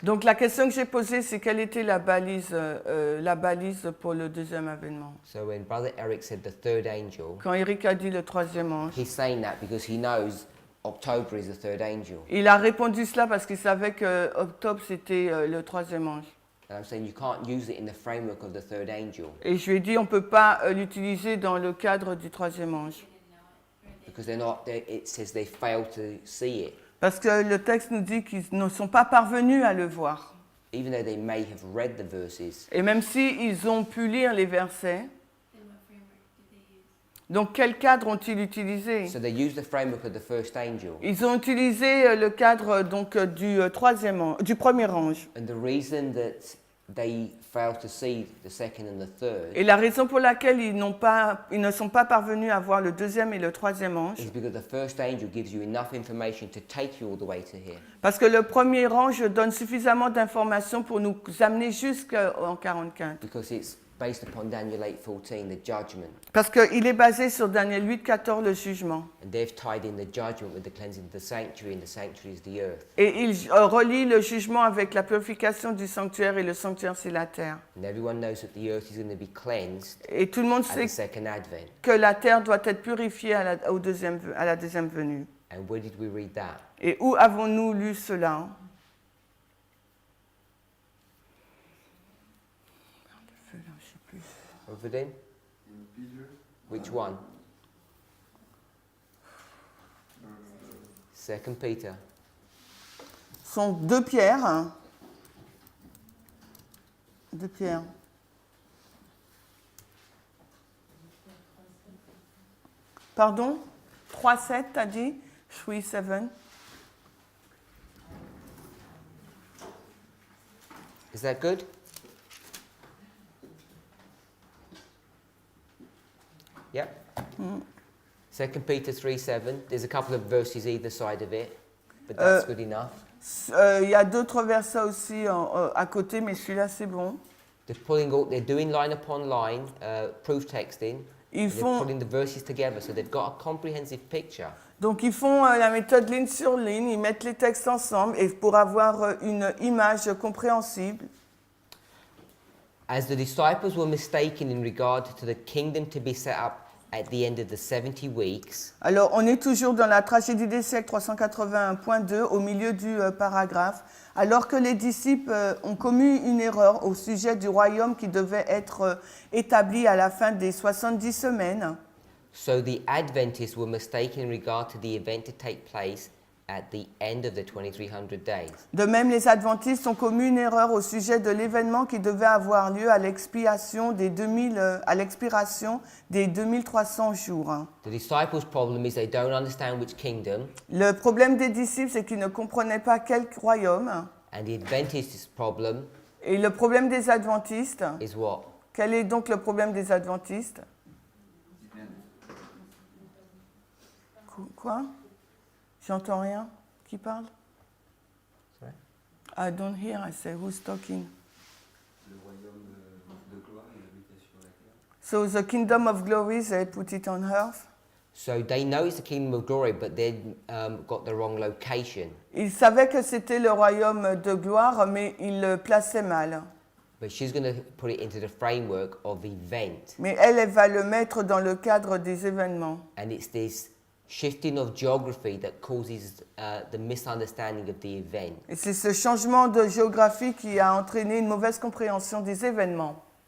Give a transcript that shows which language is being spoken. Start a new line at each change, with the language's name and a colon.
French: Donc, la question que j'ai posée, c'est quelle était la balise pour le deuxième avènement?
English: So when Brother Eric said the third angel,
French: Quand Eric a dit le troisième ange,
English: he's saying that because he knows October is the third angel.
French: il a répondu cela parce qu'il savait que octobre, c'était le troisième ange.
English: And I'm saying you can't use it in the framework of the third angel
French: Et je lui ai dit, on ne peut pas l'utiliser dans le cadre du troisième ange.
English: because it says they failed to see it.
French: Parce que le texte nous dit qu'ils ne sont pas parvenus à le voir.
English: Even though they may have read the verses,
French: Et même s'ils ont pu lire les versets,
English: Then what framework did they use?
French: donc quel cadre ont-ils utilisé?
English: so they use the framework of the first angel.
French: Ils ont utilisé le cadre donc du premier ange.
English: And the reason that they failed to see the second and the third
French: Et la raison pour laquelle ils ne sont pas parvenus à voir le deuxième et le troisième ange,
English: is because the first angel gives you enough information to take you all the way to here.
French: parce que le premier ange donne suffisamment d'informations pour nous amener jusqu'en 44.
English: Because it's based upon Daniel 8:14, the judgment.
French: Parce qu'il est basé sur Daniel 8, 14, le jugement.
English: And they've tied in the judgment with the cleansing of the sanctuary, and the sanctuary is the earth.
French: Et il relie le jugement avec la purification du sanctuaire, et le sanctuaire, c'est la terre.
English: And everyone knows that the earth is going to be cleansed
French: Et tout le monde
English: at
French: sait
English: the second advent.
French: que la terre doit être purifiée à la deuxième venue.
English: And where did we read that?
French: Et où avons-nous lu cela?
English: Over then? In Peter, Which one? 2 Peter.
French: Ce sont 2 Pierre, de Pierre. Pardon? 3,7, t'as dit? 3,7.
English: Is that good? Yep. 2 Peter 3:7. There's a couple of verses either side of it, but that's good enough.
French: Il y a d'autres versets aussi à côté, mais celui-là, c'est bon.
English: They're doing line upon line, proof texting.
French: Ils
English: They're
French: font,
English: putting the verses together, so they've got a comprehensive picture.
French: donc, ils font la méthode ligne sur ligne, ils mettent les textes ensemble et pour avoir une image compréhensible.
English: As the disciples were mistaken in regard to the kingdom to be set up at the end of the 70 weeks,
French: Alors, on est toujours dans la tragédie des siècles 381.2, au milieu du paragraphe. Alors que les disciples ont commis une erreur au sujet du royaume qui devait être établi à la fin des 70 semaines,
English: so the Adventists were mistaken in regard to the event to take place at the end of the 2300 days.
French: de même les adventistes ont commis une erreur au sujet de l'événement qui devait avoir lieu à l'expiration des 2300 jours.
English: The disciples' problem is they don't understand which kingdom,
French: Le problème des disciples, c'est qu'ils ne comprenaient pas quel royaume.
English: and the Adventists' problem
French: Et le problème des adventistes,
English: is what?
French: quel est donc le problème des adventistes? Quoi? J'entends rien. Qui parle?
English: Sorry? I don't hear. I say, who's talking?
French: Le royaume de gloire et l'habitation sur la terre.
English: So the kingdom of glory, they put it on earth. So they know it's the kingdom of glory, but they've got the wrong location.
French: Ils savaient que c'était le royaume de gloire, mais ils le plaçaient mal.
English: But she's going to put it into the framework of event.
French: Mais elle va le mettre dans le cadre des événements.
English: And it's this shifting of geography that causes the misunderstanding of the event.
French: Et c'est ce changement de géographie qui a entraîné une mauvaise compréhension des événements.